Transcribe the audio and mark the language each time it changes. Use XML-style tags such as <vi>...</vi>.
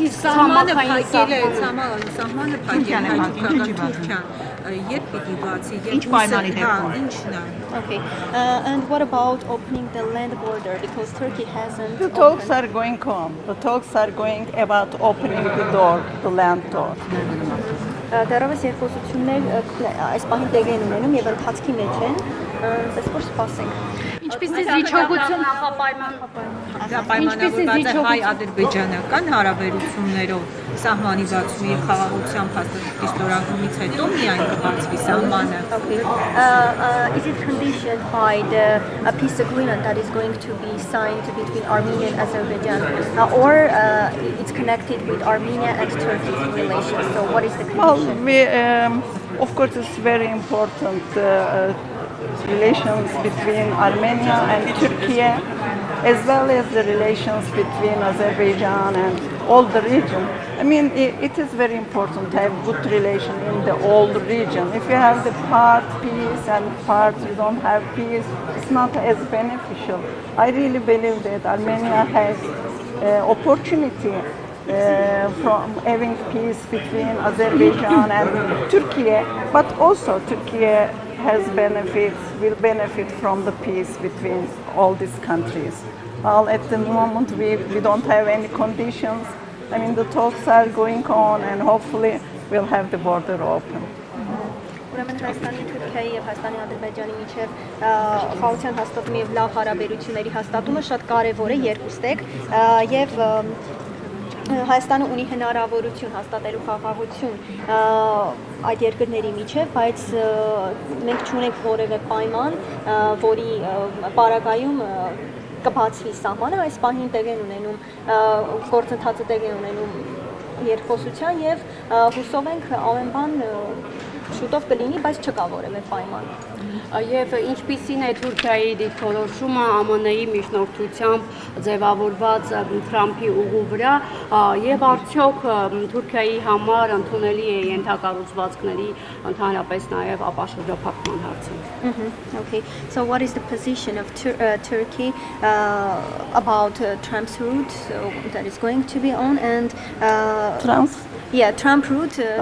<hy>Իսկ սահմանը փակել է, սահմանը փակել է Թուրքիան, երբ պիտի բացի, ինչ պայմանի դեպքում ինչն է։</hy> <en>Okay, and what about opening the land border, because Turkey hasn't. The talks are going on. The talks are going about opening the door, the land door.</en> <hy>Դեռևս երկխոսություններ այս պահին տեղի են ունենում եւ ընթացքի մեջ են, այսպես որ սպասենք։ Ինչպես է զիջողություն պայմանավորված է հայ-ադրբեջանական հարաբերություններով սահմանի բացումի եւ խաղաղության փաստաթղթի ստորագրումից հետո միայն կբացվի սահմանը։</hy> <en>Is it conditioned by the peace agreement that is going to be signed between Armenia and Azerbaijan, or it's connected with Armenia and Turkey's relations? So what is the condition? Well, of course, it's very important relations between Armenia and Turkey, as well as the relations between Azerbaijan and all the region. I mean, it is very important to have good relation in the whole region. If you have the part peace and part you don't have peace, it's not as beneficial. I really believe that Armenia has opportunity from having peace between Azerbaijan and Turkey, but also Turkey will benefit from the peace between all these countries. Well, at the moment we don't have any conditions. I mean, the talks are going on, and hopefully we'll have the border open.</en> <hy>Ուրեմն Հայաստանի, Թուրքիայի եւ Հայաստանի, Ադրբեջանի միջև խաղաղության հաստատումը եւ լավ հարաբերությունների հաստատումը շատ կարեւոր է երկուստեք եւ Հայաստանը ունի հնարավորություն հաստատելու խաղաղություն այդ երկրների միջև, բայց մենք չունենք որևէ պայման, որի պարագայում կբացվի սահմանը, այս պահին տեղ են ունենում գործընթացը տեղ է ունենում երկխոսության եւ հուսով ենք ամեն բան շուտով կլինի, բայց չկա որևէ պայման։ Եվ ինչպիսին է Թուրքիայի դիրքորոշումը ԱՄՆ-ի միջնորդությամբ ձևավորված Թրամփի ուղու վրա եւ արդյոք Թուրքիայի համար ընդունելի է ենթակառուցվածքների ընդհանրապես նաեւ ապաշրջափակման հարցը։</hy> <en>Okay. So what is the position of Turkey about Trump's route that is going to be on and Trump route.</en>